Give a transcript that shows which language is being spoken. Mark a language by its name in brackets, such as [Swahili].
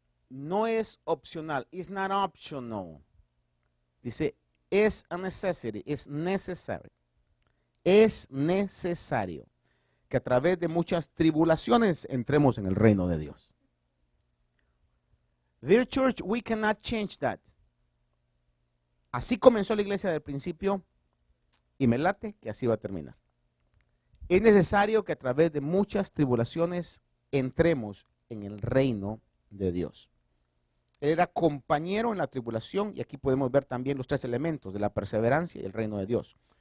[Spanish] no es opcional. [English] It's not optional. [Spanish] Dice, es [English] a necessity, [Spanish] es necesario. Es necesario que a través de muchas tribulaciones entremos en el reino de Dios. [English] Dear church, we cannot change that. [Spanish] Así comenzó la iglesia del principio y me late que así va a terminar. Es necesario que a través de muchas tribulaciones entremos en el reino de Dios. Él era compañero en la tribulación y aquí podemos ver también los tres elementos de la perseverancia y el reino de Dios.